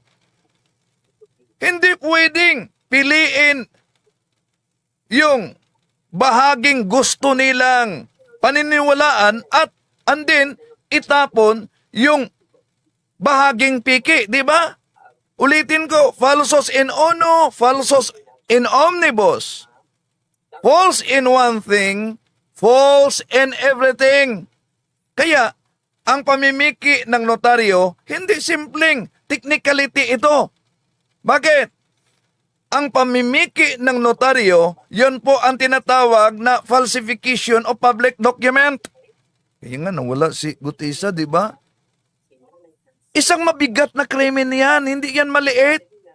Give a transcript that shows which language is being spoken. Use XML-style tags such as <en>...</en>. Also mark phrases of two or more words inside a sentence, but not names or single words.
<tl>Hindi pwedeng piliin yung bahaging gusto nilang paniniwalaan at andin itapon yung bahaging piki, di ba? Ulitin ko,</tl> <la>falsos in uno, falsos in omnibus.</la> <en>False in one thing, false in everything.</en> <tl>Kaya, ang pamimiki ng notaryo, hindi simpleng technicality ito. Bakit? Ang pamimiki ng notaryo, yon po ang tinatawag na</tl> <en>falsification of public document.</en> <tl>Kaya nga, nawala si Gutisa, di ba? Isang mabigat na krimen yan, hindi yan maliit.</tl>